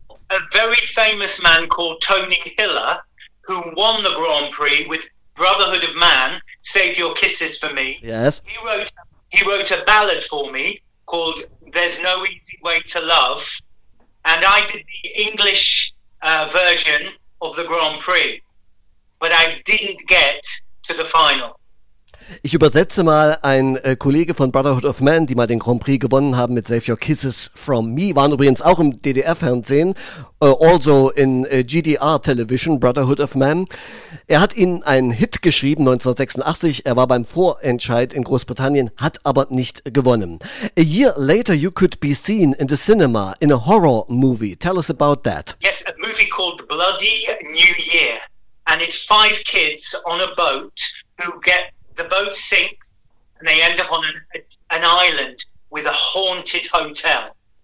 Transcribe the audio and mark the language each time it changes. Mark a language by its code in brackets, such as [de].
[en] A very famous man called Tony Hiller, who won the Grand Prix with Brotherhood of Man, Save Your Kisses for Me. Yes. He wrote a ballad for me called There's No Easy Way to Love. And I did the English version of the Grand Prix. But I didn't get to the final. [de] Ich übersetze mal, ein Kollege von Brotherhood of Man, die mal den Grand Prix gewonnen haben mit Save Your Kisses from Me, waren übrigens auch im DDR-Fernsehen, also in GDR-Television, Brotherhood of Man. Er hat ihnen einen Hit geschrieben, 1986, er war beim Vorentscheid in Großbritannien, hat aber nicht gewonnen. [en] A year later you could be seen in the cinema, in a horror movie. Tell us about that. Yes, a movie called Bloody New Year. And it's 5 kids on a boat who get, the boat sinks and they end up on an island with a haunted hotel.